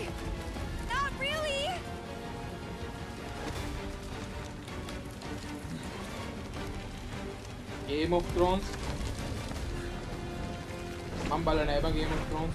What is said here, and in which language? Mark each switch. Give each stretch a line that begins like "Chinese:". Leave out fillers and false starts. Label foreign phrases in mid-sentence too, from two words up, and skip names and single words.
English: Not really. Game of Thrones.
Sinhala: I'm බලන්නේ නැහැ බං Game of Thrones.